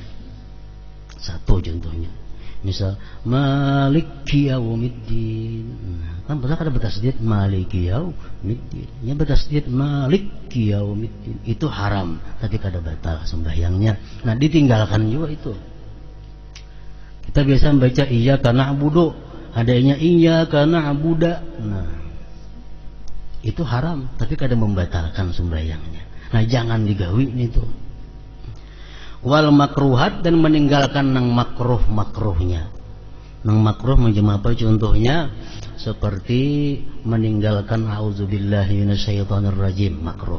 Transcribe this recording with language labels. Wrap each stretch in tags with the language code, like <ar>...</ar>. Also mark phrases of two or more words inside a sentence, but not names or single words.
<id>Satu contohnya, misal</id> <ar>Maliki Yaumiddin.</ar> <id>Kan betul ada bertasdid</id> <ar>Maliki Yaumiddin.</ar> <bjn>Yang bertasdid</bjn> <ar>Maliki Yaumiddin</ar> <bjn>itu haram, tapi kada batal sembahyangnya.</bjn> <id>Nah, ditinggalkan juga itu. Kita biasa membaca</id> <ar>iyyaka na'budu,</ar> <id>adanya</id> <ar>iyyaka na'budu.</ar> <bjn>Nah, itu haram, tapi kada membatalkan sembahyangnya. Nah, jangan digawi itu.</bjn> <ar>Wal makruhat,</ar> <id>dan meninggalkan nang makruh-makruhnya. Nang makruh macam apa contohnya? Seperti meninggalkan</id> <ar>a'udzubillahi minasyaitonir rajim,</ar> <id>makruh.</id>